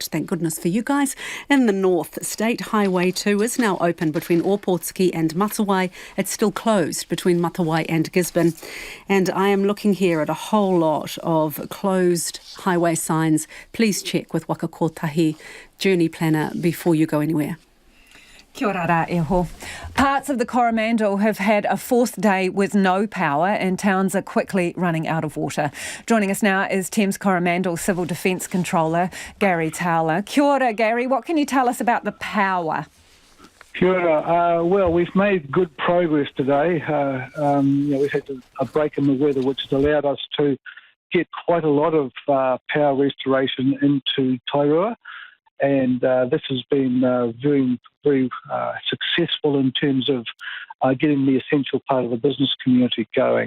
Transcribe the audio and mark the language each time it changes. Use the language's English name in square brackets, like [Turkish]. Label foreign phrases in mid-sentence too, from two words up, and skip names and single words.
[English] Thank goodness for you guys. In the north, State Highway 2 is now open between Opotski and Matawai. It's still closed between Matawai and Gisborne. And I am looking here at a whole lot of closed highway signs. Please check with Waka Kotahi Journey Planner before you go anywhere. [Māori] Kia ora rā e ho. [English] Parts of the Coromandel have had a 4th day with no power and towns are quickly running out of water. Joining us now is Thames Coromandel Civil Defence Controller Gary Towler. [Māori] Kia ora, Gary. [English] What can you tell us about the power? [Māori] Kia ora. [English] Well, we've made good progress today. We've had a break in the weather which has allowed us to get quite a lot of power restoration into Tairua. And this has been very, very successful in terms of getting the essential part of the business community going.